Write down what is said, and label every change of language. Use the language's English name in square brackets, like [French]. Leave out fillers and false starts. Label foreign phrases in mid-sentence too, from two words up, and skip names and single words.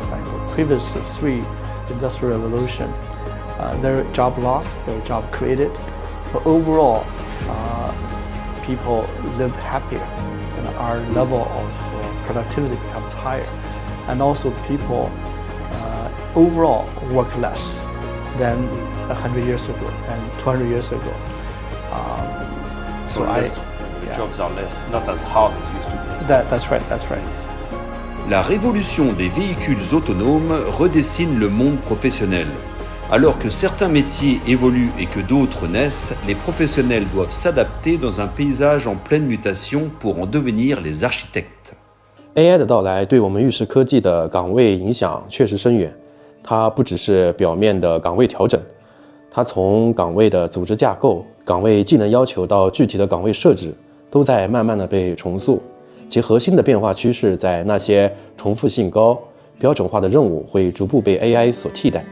[English] Like the previous three industrial revolution, there are job loss, there are job created, but overall, people live happier, and our level of productivity becomes higher, and also people overall work less than 100 years ago and 200 years ago. Jobs are less, not as hard as used to be. That's right. [French] La révolution des véhicules autonomes redessine le monde professionnel. Alors que certains métiers évoluent et que d'autres naissent, les professionnels doivent s'adapter dans un paysage en pleine mutation pour en devenir les architectes. [Chinese] AI 的到来对我们预识科技的岗位影响确实深远，它不只是表面的岗位调整，它从岗位的组织架构、岗位技能要求到具体的岗位设置，都在慢慢的被重塑。其核心的变化趋势在那些重复性高、标准化的任务会逐步被 AI 所替代。